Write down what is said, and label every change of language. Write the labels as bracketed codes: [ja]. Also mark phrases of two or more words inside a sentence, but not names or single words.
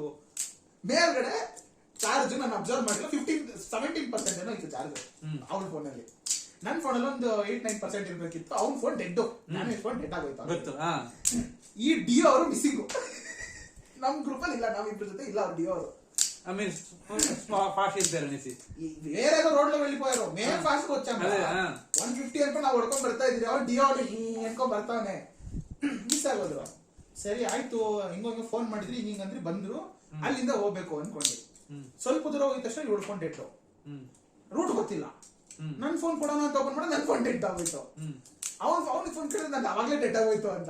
[kn] ಮೇಲ್ಗಡೆ ಚಾರ್ಜ್ ನಾನು ಅಬ್ಸರ್ವ್ ಮಾಡಿಲ್ಲ, 17% ಏನೋ ಇತ್ತು ಚಾರ್ಜ್ ಅವ್ಳ ಫೋನಲ್ಲಿ. ನನ್ನ ಫೋನಲ್ಲಿ ಒಂದು 8-9% ಇರ್ಬೇಕಿತ್ತು. ಅವ್ನ [en] phone dead, [kn] ನಾನು [en] phone dead [kn] ಆಗೋಯ್ತು. ಈ ಡಿಯೋ ಅವರು ಮಿಸ್ಸಿಂಗು, ನಮ್ ಗ್ರೂಪ್ ಅಲ್ಲಿ ಇಲ್ಲ, ನಾವಿಬ್ರ ಜೊತೆ ಇಲ್ಲ ಅವ್ರು ಡಿಯೋ ಅವರು. [te] వేరేదో రోడ్ లో వెళ్ళిపోయారు మేము ఫాస్ట్ వచ్చాము [kn] 150 ಅನ್ಕೊಂಡು ನಾವು ಹೊಡ್ಕೊಂಡ್ ಬರ್ತಾ ಇದ್ರಿ ಅವ್ರು ಡಿಯೋ ಅನ್ಕೊಂಡ್ ಬರ್ತಾವನೆ ಮಿಸ್ ಆಗೋದ್ರು. ಸರಿ ಆಯ್ತು ಹಿಂಗೋ ಫೋನ್ ಮಾಡಿದ್ರಿ ಹಿಂಗಂದ್ರಿ ಬಂದ್ರು ಅಲ್ಲಿಂದ ಹೋಗ್ಬೇಕು ಅನ್ಕೊಂಡಿ. ಸ್ವಲ್ಪ ದೂರ ಹೋಗಿದ ತಕ್ಷಣ ಹಿಡ್ಕೊಂಡಿಟ್ಟು ರೂಟ್ ಗೊತ್ತಿಲ್ಲ. ನನ್ ಫೋನ್ ಕೊಡೋಣ ಅಂತ ಓಪನ್ ಮಾಡಿ ನನ್ [en] phone dead [kn] ಆಗೋಯ್ತು. ಅವ್ನಿಗೆ ಫೋನ್ ಕೇಳಿದ್ರೆ ನಂಗೆ ಅವಾಗ್ಲೇ ಡೆಡ್ ಆಗೋಯ್ತು ಅಂತ.